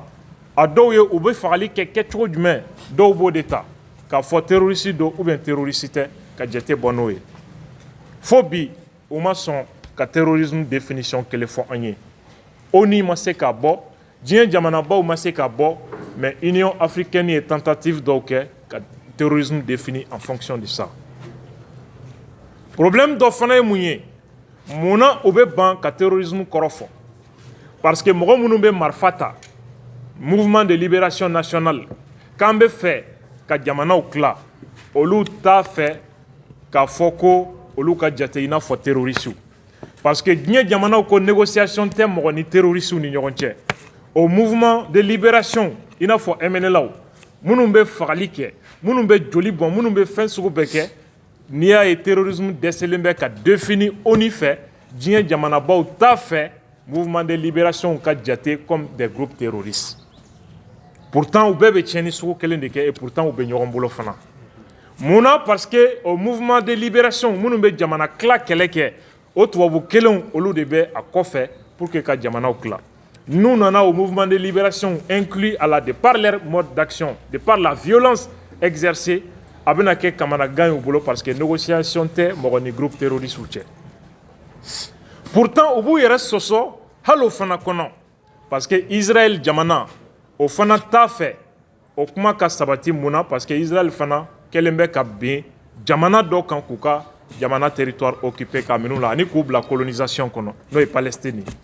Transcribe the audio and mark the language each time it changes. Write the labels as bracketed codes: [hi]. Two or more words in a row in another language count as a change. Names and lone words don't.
[bm] A dɔw ye u bɛ fagali kɛ kɛcogo jumɛn dɔw b'o de ta k'a fɔ terroriste don [fr] ou bien [bm] terroriste tɛ ka jate bɔ n'o ye. Fo bi u ma sɔn ka [fr] terrorisme définition [bm] kelen fɔ an ye. ONU ma se k'a bɔ diɲɛ jamanabaw ma se k'a bɔ [fr] mais Union africaine [bm] ye tentative dɔw kɛ ka [fr] terrorisme défini en fonction de ça. [bm] Problème dɔ fana ye mun ye? Munna u bɛ ban ka terrorisme kɔrɔ fɔ? [fr] Parce que [bm] mɔgɔ minnu bɛ marifa ta [fr] mouvement de libération nationale [bm] k'an bɛ fɛ ka jamanaw tila olu t'a fɛ k'a fɔ ko olu ka jate i n'a fɔ terroristes. [fr] Parce que [bm] diɲɛ jamanaw ko négociation tɛ mɔgɔ ni terroristes ni ɲɔgɔn cɛ. [fr] Au mouvement de libération [bm] i n'a fɔ MNLA minnu bɛ fagali kɛ minnu bɛ joli bɔn minnu bɛ fɛn sugu bɛɛ kɛ n'i y'a ye terrorisme dɛsɛlen bɛ ka défini ONU fɛ diɲɛ jamanabaw t'a fɛ [fr] mouvement de libération [bm] ka jate [fr] comme des groupes terroristes. [bm] Pourtant u bɛɛ bɛ tiɲɛni sugu kelen de kɛ [fr] et pourtant [bm] u bɛ ɲɔgɔn bolo fana. Munna? [fr] Parce que au mouvement de libération [bm] minnu bɛ jamana tila kɛlɛ kɛ o tubabu kelenw olu de bɛ a kɔfɛ [fr] pour que [bm] ka jamanaw tila. [fr] Nous nana au mouvement de libération inclus à la de par leur mode d'action, de par la violence exercée [bm] a bɛna kɛ kamanagan y'u bolo [fr] parce que négociation [bm] tɛ mɔgɔ ni [fr] groupe terroriste cɛ. [bm] Pourtant u b'u yɛrɛ sɔsɔ hali o fana kɔnɔ [fr] parce que [bm] Israël jamana o fana t'a fɛ o kuma ka sabati mun na [fr] parce que [bm] Israël fana kɛlen bɛ ka bin jamana dɔ kan k'u ka jamana [fr] territoire occupé [bm] ka minnu la ani k'u bila colonisation kɔnɔ n'o ye Palestine.